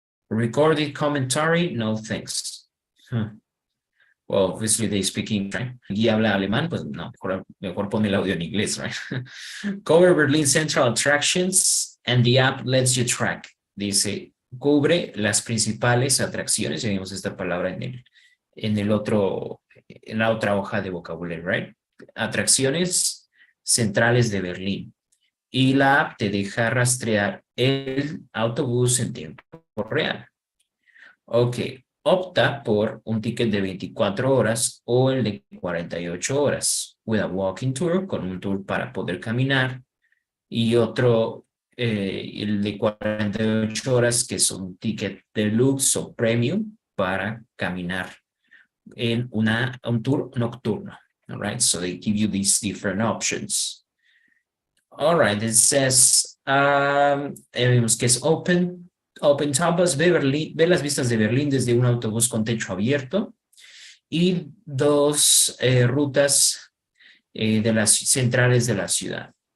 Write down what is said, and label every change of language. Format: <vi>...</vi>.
<en>Recorded commentary, no thanks. Well, obviously they speak English, right?</en> <es>Y habla alemán, pues no, mejor pone el audio en inglés, right?</es> <en>Cover Berlin Central attractions and the app lets you track.</en> <es>Dice, cubre las principales atracciones, ya vimos esta palabra en la otra hoja de vocabulario, right? Atracciones centrales de Berlín. Y la app te deja rastrear el autobús en tiempo real. Ok, opta por un ticket de 24 horas o el de 48 horas,</es> <en>with a walking tour,</en> <es>con un tour para poder caminar, y otro, el de 48 horas, que es un ticket deluxe o premium para caminar en un tour nocturno.</es> <en>All right, so they give you these different options. All right, it says,</en> <es>vemos que es open top bus, ve las vistas de Berlín desde un autobús con techo abierto y dos rutas de las centrales de la ciudad.</es>